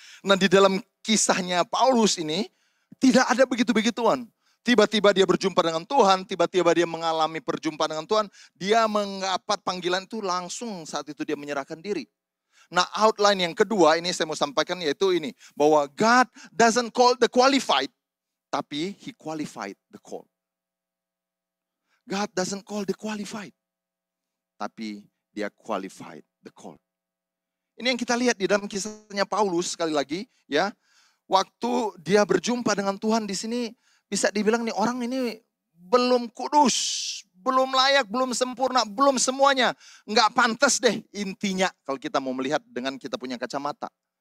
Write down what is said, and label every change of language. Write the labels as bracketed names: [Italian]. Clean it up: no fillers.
[Indonesian] Nah di dalam kisahnya Paulus ini, tidak ada begitu-begituan. Tiba-tiba dia berjumpa dengan Tuhan, tiba-tiba dia mengalami perjumpaan dengan Tuhan, dia mendapat panggilan itu langsung saat itu dia menyerahkan diri. Nah outline yang kedua ini saya mau sampaikan yaitu ini. Bahwa [English] God doesn't call the qualified, [Indonesian] tapi [English] He qualified the call. God doesn't call the qualified, [Indonesian] tapi Dia [English] qualified the call. [Indonesian] Ini yang kita lihat di dalam kisahnya Paulus sekali lagi ya. Waktu dia berjumpa dengan Tuhan di sini bisa dibilang nih orang ini belum kudus. Belum layak, belum sempurna, belum semuanya. Enggak pantas deh intinya kalau kita mau melihat dengan kita punya kacamata.